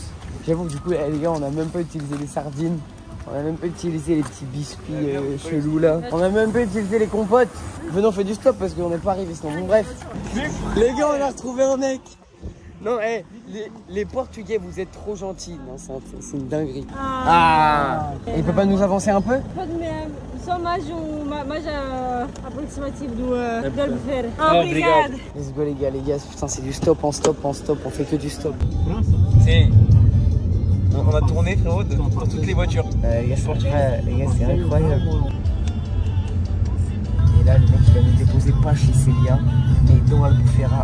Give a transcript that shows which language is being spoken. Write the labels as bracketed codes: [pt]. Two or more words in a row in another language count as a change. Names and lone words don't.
[fr] J'avoue du coup les gars on a même pas utilisé les sardines. On a même pas utilisé les petits biscuits chelous là. On a même pas utilisé les compotes. Venons, on fait du stop parce qu'on n'est pas arrivé sinon. Bon bref. Les gars, on a retrouvé un mec. Non, les Portugais, vous êtes trop gentils. Non, c'est une dinguerie. Ah. Il peut pas nous avancer un peu? [pt] Pode mesmo. Só mais aproximativo do Albufeira. Obrigado. [en] Let's go [fr] les gars, putain c'est du stop en stop en stop. On fait que du stop. C'est... On a tourné frérot pour toutes les voitures. Les gars, c'est incroyable. Et là, le mec il va nous déposer pas chez Célia, mais dans Albufeira.